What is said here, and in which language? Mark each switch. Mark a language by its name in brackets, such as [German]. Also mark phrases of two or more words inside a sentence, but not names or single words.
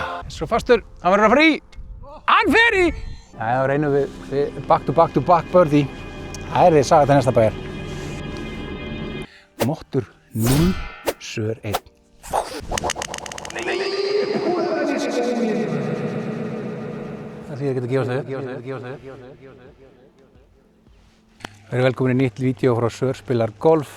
[Icelandic] Svo fastur, hann verður að fara í. Hann fer í! Þá reynum við [English] back to back birdie. [Icelandic] Það er því saga til næsta bæjar. Mottur 0, sör 1. Það þýðir ekki að gefa sig. Verið velkomin í nýtt vídeo frá Sör spilar golf.